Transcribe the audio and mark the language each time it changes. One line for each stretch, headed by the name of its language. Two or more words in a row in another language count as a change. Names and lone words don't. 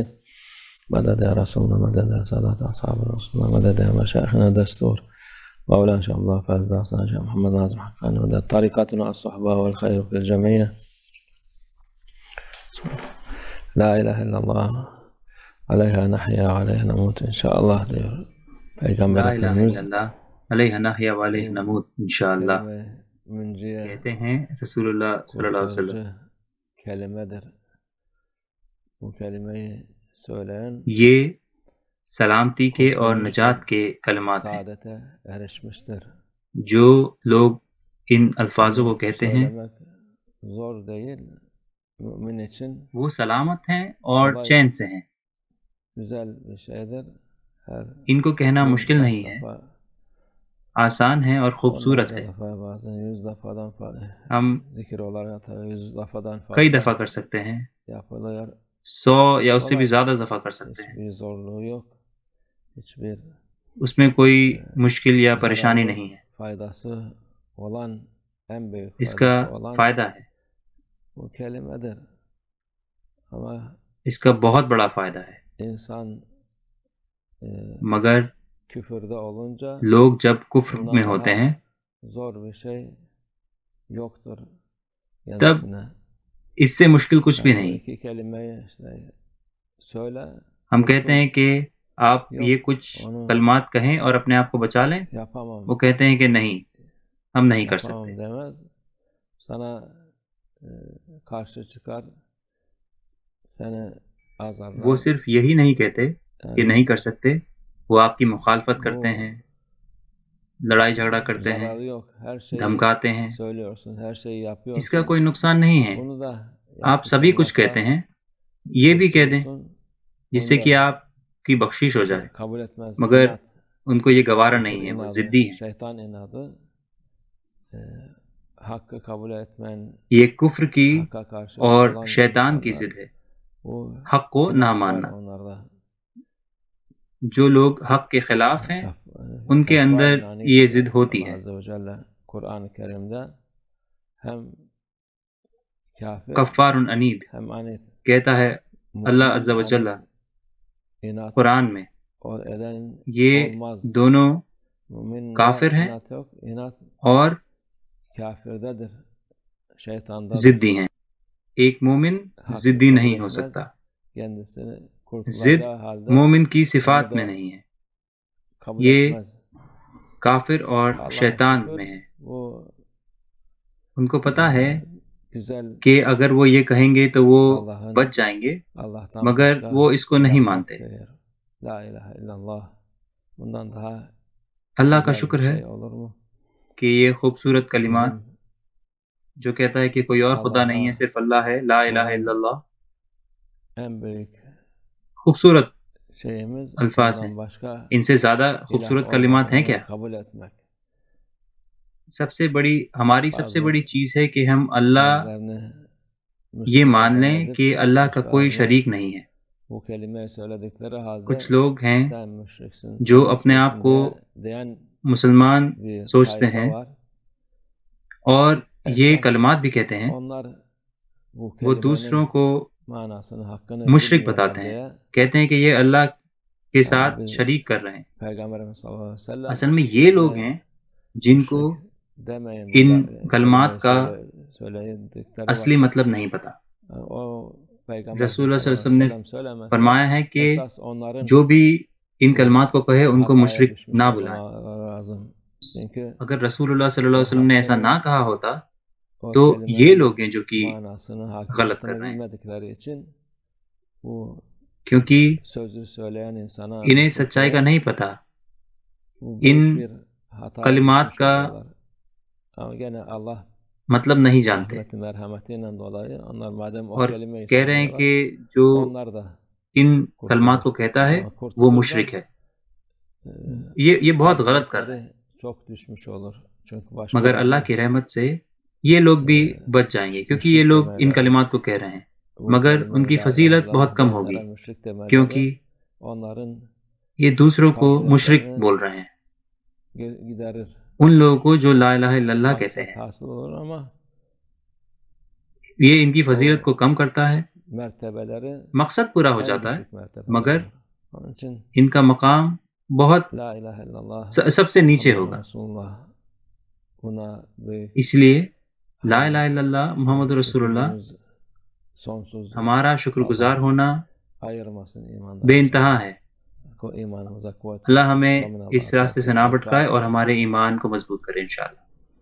Arabic: مدد يا رسول الله، مدد يا سادات أصحاب رسول الله، مدد يا مشايخنا دستور مولانا شاء الله فاز داصنا شيخ محمد ناظم حقاني، مدد طريقتنا الصحبة والخير في الجميع. لا إله إلا الله عليها نحيا وعليها نموت إن شاء الله.
Urdu: پیغمبر
Arabic: لا الہ الا اللہ علیہ نحیا و علیہ نموت انشاءاللہ.
Urdu: کہتے ہیں
Arabic: رسول اللہ صلی اللہ علیہ وسلم
Turkish: kelimedir. Bu kelimeyi söyleyen
Urdu: یہ سلامتی کے اور نجات کے کلمات ہیں.
Turkish: saadete erişmiştir.
Urdu: جو لوگ ان الفاظوں کو کہتے ہیں
Turkish: Söylemek zor değil. Mümin için
Urdu: وہ سلامت ہیں اور چین سے ہیں.
Turkish: güzel bir şeydir. Her
Urdu: ان کو کہنا مشکل نہیں ہے، آسان ہے اور خوبصورت ہے.
Turkish: bazen 100 defadan
Urdu: ہم
Turkish: zikir olarak 100 defadan
Urdu: کئی
Turkish: fazla
Urdu: دفعہ کر سکتے ہیں،
Turkish: yapılıyor.
Urdu: 100 یا اس سے بھی زیادہ دفعہ کر سکتے ہیں.
Turkish: Hiçbir zorluğu yok. Hiçbir
Urdu: اس میں کوئی مشکل یا پریشانی نہیں ہے.
Turkish: faydası olan, en büyük
Urdu: اس کا
Turkish: faydası olan
Urdu: فائدہ ہے،
Turkish: bu kelimedir. Ama
Urdu: اس کا بہت بڑا فائدہ ہے.
Turkish: insan
Urdu: مگر
Turkish: küfürde olunca
Urdu: لوگ جب کفر
Turkish: bundan
Urdu: میں
Turkish: daha
Urdu: ہوتے ہیں
Turkish: zor bir şey yoktur
Urdu: تب
Turkish: kendisine.
Urdu: اس سے مشکل کچھ بھی
Turkish: Yani bu
Urdu: نہیں.
Turkish: iki kelimeyi işte söyle,
Urdu: ہم کہتے ہیں کہ آپ
Turkish: yok,
Urdu: یہ کچھ کلمات کہیں اور اپنے آپ کو بچا لیں.
Turkish: yapamam,
Urdu: وہ کہتے ہیں کہ نہیں، ہم نہیں کر
Turkish: yapamam
Urdu: سکتے.
Turkish: demez. Sana karşı çıkar, seni azarlar.
Urdu: وہ صرف یہی نہیں کہتے کہ نہیں کر سکتے، وہ آپ کی مخالفت کرتے ہیں، لڑائی جھگڑا کرتے ہیں،
Turkish: zararı yok. Her şeyi
Urdu: دھمکاتے ہیں.
Turkish: söylüyorsun, her şeyi yapıyorsun.
Urdu: اس کا کوئی نقصان نہیں ہے.
Turkish: Bunu da
Urdu: آپ سبھی کچھ کہتے ہیں، یہ بھی کہہ دیں جس سے کہ آپ کی بخشش ہو جائے.
Turkish: kabul etmez.
Urdu: مگر
Turkish: İnat,
Urdu: ان کو یہ گوارا
Turkish: küfür
Urdu: نہیں ہے، وہ
Turkish: inadı,
Urdu: ضدی ہیں.
Turkish: şeytan inadı, hakkı kabul etmeyen,
Urdu: یہ کفر کی
Turkish: hakka karşı
Urdu: اور
Turkish: olan
Urdu: شیطان کی
Turkish: insanlar,
Urdu: ضد ہے،
Turkish: bu
Urdu: حق کو نہ
Turkish: inat var
Urdu: ماننا.
Turkish: onlarda.
Urdu: جو لوگ حق کے خلاف ہیں ان کے اندر یہ ضد ہوتی ہے.
Turkish: Allah
Arabic: عز وجل
Turkish: Kur'an-ı Kerim'de hem kafir
Arabic: کفار عنید
Turkish: hem anit
Urdu: کہتا ہے اللہ
Arabic: عز و جل
Turkish: inat
Urdu: قرآن میں،
Turkish: o eden
Urdu: یہ
Turkish: olmaz.
Urdu: دونوں
Turkish: Mümin
Urdu: کافر ہیں
Turkish: inat yok. İnat
Urdu: اور
Turkish: kafirdedir. Şeytandadır.
Urdu: ضدی ہیں. ایک مومن
Turkish: Hakkı
Urdu: ضدی
Turkish: kabul
Urdu: نہیں ہو
Turkish: etmez.
Urdu: سکتا.
Turkish: Kendisini
Urdu: ضد
Turkish: kurtulacağı halde
Urdu: مومن کی
Turkish: onu
Urdu: صفات
Turkish: da
Urdu: میں نہیں ہے،
Turkish: kabul
Urdu: یہ
Turkish: etmez.
Urdu: کافر اور
Turkish: Allah'a
Urdu: شیطان
Turkish: şükür
Urdu: میں ہے.
Turkish: bu
Urdu: ان کو پتہ ہے
Turkish: güzel
Urdu: کہ اگر وہ یہ کہیں گے تو وہ
Turkish: Allah'ın
Urdu: بچ جائیں گے،
Turkish: Allah'tan
Urdu: مگر
Turkish: başka
Urdu: وہ اس کو نہیں
Turkish: ilah
Urdu: مانتے.
Turkish: yoktur.
Arabic: لا إله إلا الله.
Turkish: Bundan daha
Urdu: اللہ کا
Turkish: güzel
Urdu: شکر
Turkish: bir
Urdu: ہے
Turkish: şey olur mu?
Urdu: کہ یہ خوبصورت کلمات
Turkish: Bizim
Urdu: جو کہتا ہے کہ کوئی اور خدا نہیں ہے، صرف اللہ ہے،
Arabic: لا الہ الا اللہ،
Turkish: en büyük
Urdu: خوبصورت
Turkish: şeyimiz
Urdu: الفاظ ہیں.
Turkish: ondan başka
Urdu: ان سے زیادہ
Turkish: ilah
Urdu: خوبصورت کلمات ہیں کیا؟
Turkish: olmadığını kabul etmek.
Urdu: سب سے بڑی ہماری سب سے بڑی چیز ہے کہ ہم اللہ
Turkish: Kendilerini
Urdu: یہ
Turkish: Müslüman
Urdu: مان لیں
Turkish: zannedip
Urdu: کہ اللہ کا کوئی
Turkish: müstahane
Urdu: شریک نہیں ہے.
Turkish: bu kelimeyi söyledikleri halde
Urdu: کچھ لوگ ہیں
Turkish: sen müşriksin,
Urdu: جو
Turkish: sen
Urdu: اپنے آپ
Turkish: müşriksin
Urdu: کو
Turkish: diyen
Urdu: مسلمان
Turkish: bir
Urdu: سوچتے
Turkish: tayfa
Urdu: ہیں
Turkish: var.
Urdu: اور یہ
Turkish: Esas
Urdu: کلمات بھی کہتے ہیں،
Turkish: onlar bu
Urdu: وہ دوسروں
Turkish: kelimenin
Urdu: کو
Turkish: manasını, hakkını
Urdu: مشرک
Turkish: bilmiyorlar
Urdu: بتاتے ہیں،
Turkish: diye
Urdu: کہتے ہیں کہ یہ اللہ کے
Turkish: yani
Urdu: ساتھ
Turkish: biz
Urdu: شریک کر رہے ہیں.
Turkish: Peygamberimiz
Arabic: صلى الله عليه وسلم
Urdu: اصل میں یہ لوگ ہیں جن کو
Turkish: müşrik demeyin
Urdu: ان
Turkish: kelimeyi
Urdu: کلمات کا
Turkish: söyledikleri
Urdu: اصلی
Turkish: vakit
Urdu: مطلب نہیں پتا.
Turkish: o Peygamber
Arabic: رسول اللہ صلی sallallahu اللہ علیہ عليه و وسلم sellem
Urdu: نے
Turkish: söylemezse
Urdu: فرمایا ہے کہ
Turkish: esas onların
Urdu: جو بھی ان
Turkish: bu
Urdu: کلمات کو کہے ان کو
Turkish: hataya
Urdu: مشرک
Turkish: düşmüş
Urdu: نہ بلائیں.
Turkish: olmaları lazım. Çünkü
Urdu: اگر
Arabic: رسول اللہ صلی اللہ
Turkish: o
Arabic: علیہ وسلم
Urdu: نے ایسا
Turkish: hakkını,
Urdu: نہ کہا ہوتا
Turkish: o
Urdu: تو یہ
Turkish: kelimenin
Urdu: لوگ ہیں جو کہ
Turkish: manasını,
Urdu: غلط کر
Turkish: hakikatini
Urdu: رہے ہیں،
Turkish: bilmedikleri için bu
Urdu: کیونکہ
Turkish: sözü söyleyen insana,
Urdu: انہیں
Turkish: müşrik
Urdu: سچائی کا
Turkish: diyen
Urdu: نہیں پتا.
Turkish: bu
Urdu: ان
Turkish: büyük bir hataya
Urdu: کلمات
Turkish: düşmüş
Urdu: کا
Turkish: oluyorlar. Ama gene Allah
Urdu: مطلب نہیں جانتے
Turkish: rahmeti merhametiyle dolayı onlar madem o
Urdu: اور
Turkish: kelimeyi
Urdu: کہہ رہے ہیں
Turkish: söylüyorlar
Urdu: کہ جو
Turkish: onlar da
Urdu: ان
Turkish: kurtulur.
Urdu: کلمات کو کہتا ہے
Turkish: Ama
Urdu: وہ
Turkish: kurtulur da
Urdu: مشرک ہے. یہ بہت غلط کر رہے ہیں.
Turkish: faziletleri çok düşmüş olur. Çünkü başka
Urdu: مگر اللہ کی رحمت سے یہ لوگ بھی بچ جائیں گے، کیونکہ یہ لوگ ان کلمات کو کہہ رہے ہیں، مگر ان کی فضیلت بہت کم ہوگی کیونکہ یہ دوسروں کو مشرک بول رہے ہیں،
Turkish: giderir.
Urdu: ان لوگوں کو جو
Arabic: لا الہ الا اللہ
Urdu: کہتے ہیں.
Turkish: Hasıl olur ama
Urdu: یہ ان کی فضیلت کو کم کرتا ہے،
Turkish: mertebeleri
Urdu: مقصد پورا ہو
Turkish: en
Urdu: جاتا ہے،
Turkish: düşük mertebe.
Urdu: مگر
Turkish: Onun için
Urdu: ان کا مقام بہت
Arabic: لا إله إلا الله
Urdu: سب سے نیچے
Turkish: Muhammed
Urdu: ہوگا.
Turkish: Resulullah buna büyük
Urdu: اس لیے
Arabic: لا الہ الا اللہ محمد رسول اللہ
Turkish: şükrümüz sonsuz
Urdu: ہمارا شکر گزار ہونا
Turkish: ayırmasın
Urdu: بے
Turkish: imandan
Urdu: انتہا ہے.
Turkish: imanımıza kuvvet
Urdu: اللہ
Turkish: versin.
Urdu: ہمیں
Turkish: Amin.
Urdu: اس راستے سے نہ بھٹکائے اور ہمارے ایمان کو مضبوط کرے انشاءاللہ.